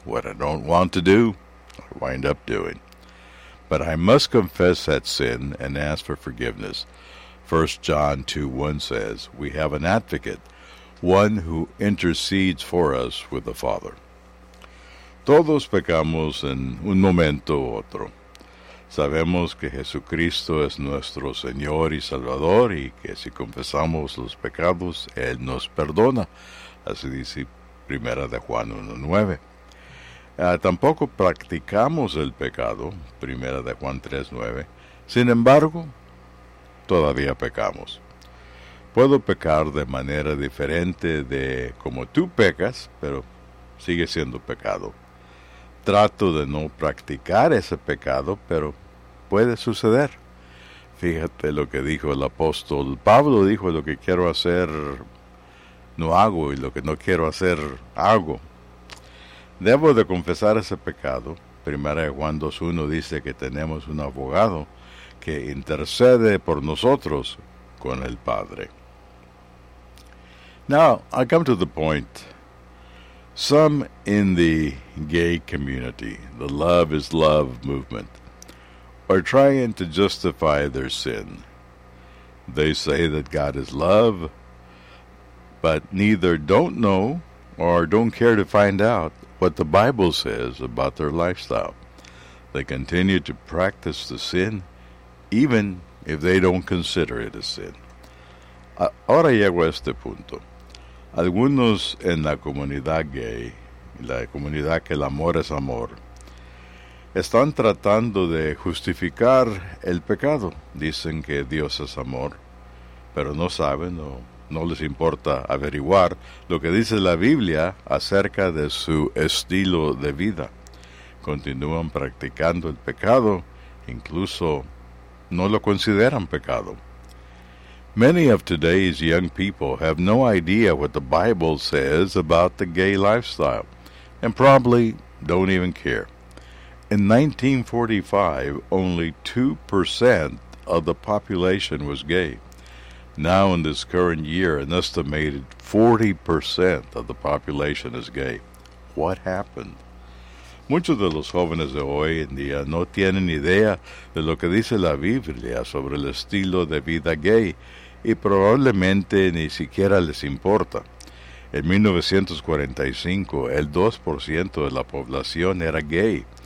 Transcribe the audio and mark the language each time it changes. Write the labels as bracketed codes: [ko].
[en] What I don't want to do, I wind up doing. But I must confess that sin and ask for forgiveness. 1 John 2:1 says, we have an advocate, one who intercedes for us with the Father. [es] Todos pecamos en un momento u otro. Sabemos que Jesucristo es nuestro Señor y Salvador y que si confesamos los pecados, Él nos perdona. Así dice Primera de Juan 1:9. Tampoco practicamos el pecado, Primera de Juan 3:9. Sin embargo, todavía pecamos. Puedo pecar de manera diferente de como tú pecas, pero sigue siendo pecado. Trato de no practicar ese pecado, pero puede suceder. Fíjate lo que dijo el apóstol Pablo. Dijo, lo que quiero hacer, no hago, y lo que no quiero hacer, hago. Debo de confesar ese pecado. Primera de Juan 2:1 dice que tenemos un abogado que intercede por nosotros con el Padre. [en] Now, I come to the point. Some in the gay community, the Love is Love movement, are trying to justify their sin. They say that God is love, but neither don't know or don't care to find out what the Bible says about their lifestyle. They continue to practice the sin, even if they don't consider it a sin. [es] Ahora llego a este punto. Algunos en la comunidad gay, la comunidad que el amor es amor, están tratando de justificar el pecado. Dicen que Dios es amor, pero no saben o no les importa averiguar lo que dice la Biblia acerca de su estilo de vida. Continúan practicando el pecado, incluso no lo consideran pecado. [en] Many of today's young people have no idea what the Bible says about the gay lifestyle, and probably don't even care. In 1945, only 2% of the population was gay. Now in this current year, an estimated 40% of the population is gay. What happened? [es] Muchos de los jóvenes de hoy en día no tienen idea de lo que dice la Biblia sobre el estilo de vida gay, y probablemente ni siquiera les importa. En 1945, el 2% de la población era gay.